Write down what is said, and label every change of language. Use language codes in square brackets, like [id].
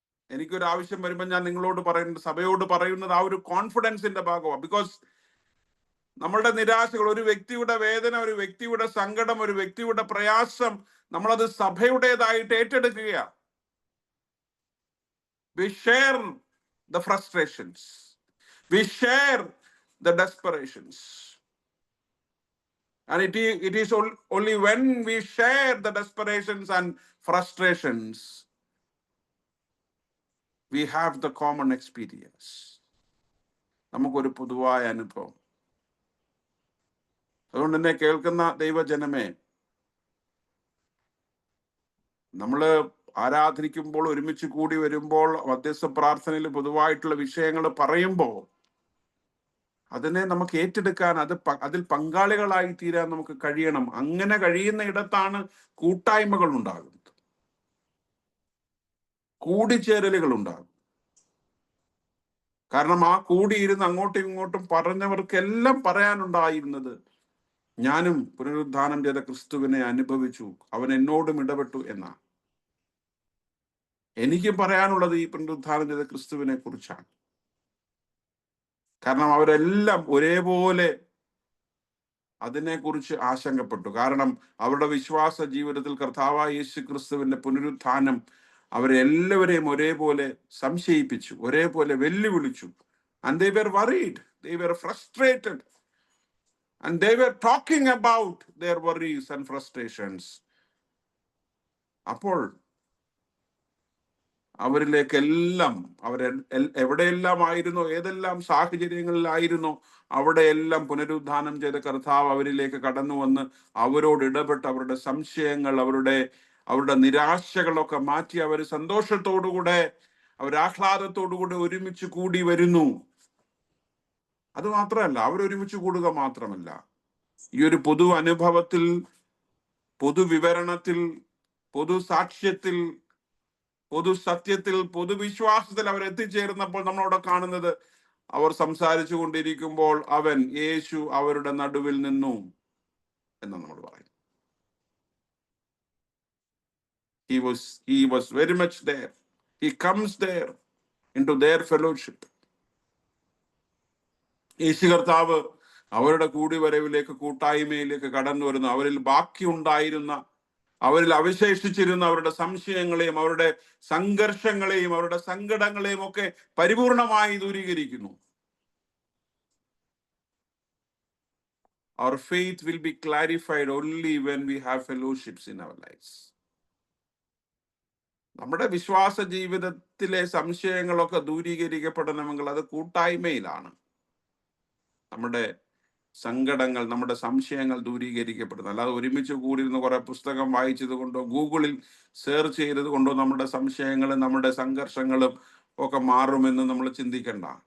[ml] എനിക്കൊരു ആവശ്യം വരുമ്പോൾ ഞാൻ നിങ്ങളോട് പറയുന്നത്, സഭയോട് പറയുന്നത് ആ ഒരു കോൺഫിഡൻസിന്റെ ഭാഗമാണ്. ബിക്കോസ് നമ്മളുടെ നിരാശകൾ, ഒരു വ്യക്തിയുടെ വേദന, ഒരു വ്യക്തിയുടെ സങ്കടം, ഒരു വ്യക്തിയുടെ പ്രയാസം, നമ്മളത് സഭയുടേതായിട്ട് ഏറ്റെടുക്കുകയാണ്. [en] We share the frustrations. We share the desperations. And it is only when we share the desperations and frustrations we have the common experience. [ml] നമുക്കൊരു പൊതുവായ അനുഭവം. അതുകൊണ്ട് തന്നെ കേൾക്കുന്ന ദൈവജനമേ, നമ്മള് ആരാധിക്കുമ്പോൾ, ഒരുമിച്ച് കൂടി വരുമ്പോൾ, മധ്യസ്ഥ പ്രാർത്ഥനയിൽ പൊതുവായിട്ടുള്ള വിഷയങ്ങൾ പറയുമ്പോൾ അതിനെ നമുക്ക് ഏറ്റെടുക്കാൻ, അതിൽ പങ്കാളികളായി തീരാൻ നമുക്ക് കഴിയണം. അങ്ങനെ കഴിയുന്ന ഇടത്താണ് കൂട്ടായ്മകൾ ഉണ്ടാകുന്നത്, കൂടിച്ചേരലുകൾ ഉണ്ടാകും. കാരണം ആ കൂടിയിരുന്ന് അങ്ങോട്ടും ഇങ്ങോട്ടും പറഞ്ഞവർക്കെല്ലാം പറയാനുണ്ടായിരുന്നത്, ഞാനും പുനരുദ്ധാനം ചെയ്ത ക്രിസ്തുവിനെ അനുഭവിച്ചു, അവൻ എന്നോടും ഇടപെട്ടു എന്നാണ്. എനിക്ക് പറയാനുള്ളത് ഈ പുനരുദ്ധാനം ചെയ്ത ക്രിസ്തുവിനെ കുറിച്ചാണ്. കാരണം അവരെല്ലാം ഒരേപോലെ അതിനെക്കുറിച്ച് ആശങ്കപ്പെട്ടു. കാരണം അവരുടെ വിശ്വാസ ജീവിതത്തിൽ കർത്താവായ യേശു ക്രിസ്തുവിന്റെ പുനരുത്ഥാനം അവരെല്ലാവരെയും ഒരേപോലെ സംശയിപ്പിച്ചു, ഒരേപോലെ വെല്ലുവിളിച്ചു. [en] And they were worried, they were frustrated, and they were talking about their worries and frustrations. [ml] അപ്പോൾ അവരിലേക്കെല്ലാം, എവിടെയെല്ലാം ആയിരുന്നോ, ഏതെല്ലാം സാഹചര്യങ്ങളിലായിരുന്നോ, അവിടെയെല്ലാം പുനരുദ്ധാനം ചെയ്ത കർത്താവ് അവരിലേക്ക് കടന്നു വന്ന് അവരോട് ഇടപെട്ട് അവരുടെ സംശയങ്ങൾ, അവരുടെ നിരാശകളൊക്കെ മാറ്റി അവർ സന്തോഷത്തോടുകൂടെ, ആഹ്ലാദത്തോടുകൂടെ ഒരുമിച്ച് കൂടി വരുന്നു. അത് മാത്രമല്ല, അവരൊരുമിച്ച് കൂടുക മാത്രമല്ല, ഈ ഒരു പൊതു അനുഭവത്തിൽ, പൊതുവിവരണത്തിൽ, പൊതു സാക്ഷ്യത്തിൽ, പൊതു സത്യത്തിൽ, പൊതുവിശ്വാസത്തിൽ അവർ എത്തിച്ചേർന്നപ്പോൾ നമ്മളവിടെ കാണുന്നത്, അവർ സംസാരിച്ചു കൊണ്ടിരിക്കുമ്പോൾ യേശു അവരുടെ നടുവിൽ നിന്നു എന്ന് നമ്മൾ പറയും. [en] He was very much there. He comes there into their fellowship. [ml] യേശു കർത്താവ് അവരുടെ കൂടിവരവിലേക്ക്, കൂട്ടായ്മയിലേക്ക് കടന്നു വരുന്നു. അവരിൽ ബാക്കി ഉണ്ടായിരുന്ന അവരിൽ അവശേഷിച്ചിരുന്ന അവരുടെ സംശയങ്ങളെയും അവരുടെ സംഘർഷങ്ങളെയും അവരുടെ സങ്കടങ്ങളെയും ഒക്കെ പരിപൂർണമായി ദൂരീകരിക്കുന്നു. [en] Our faith will be clarified only when we have fellowships in our lives. [ml] നമ്മുടെ വിശ്വാസ ജീവിതത്തിലെ സംശയങ്ങളൊക്കെ ദൂരീകരിക്കപ്പെടണമെങ്കിൽ അത് കൂട്ടായ്മയിലാണ്. നമ്മുടെ സങ്കടങ്ങൾ, നമ്മുടെ സംശയങ്ങൾ ദൂരീകരിക്കപ്പെടുന്നത്. അല്ലാതെ ഒരുമിച്ച് കൂടിയിരുന്ന് കുറെ പുസ്തകം വായിച്ചത് കൊണ്ടോ ഗൂഗിളിൽ സെർച്ച് ചെയ്തത് കൊണ്ടോ നമ്മുടെ സംശയങ്ങളും നമ്മുടെ സംഘർഷങ്ങളും ഒക്കെ മാറുമെന്ന് നമ്മൾ ചിന്തിക്കേണ്ട.